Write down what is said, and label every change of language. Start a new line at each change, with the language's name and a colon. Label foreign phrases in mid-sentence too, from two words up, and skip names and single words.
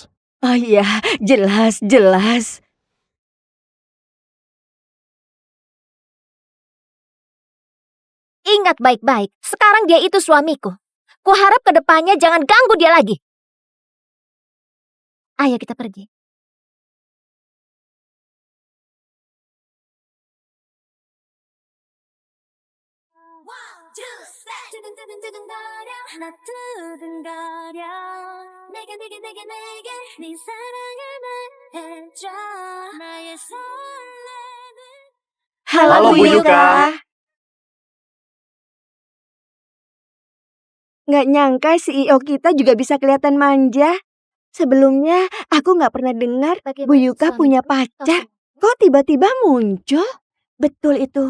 Indonesian: Oh iya, jelas. Ingat baik-baik, sekarang dia itu suamiku. Kuharap ke depannya jangan ganggu dia lagi. Ayo kita pergi.
Korean: 두근두근두근거려 하나 두근거려 내게 네 사랑을 말해줘 나의 설레는
Indonesian: Halo, Bu Yuka. Nggak nyangka CEO kita juga bisa kelihatan manja. Sebelumnya aku nggak pernah dengar Bu Yuka punya pacar. Kok tiba-tiba muncul? Betul itu.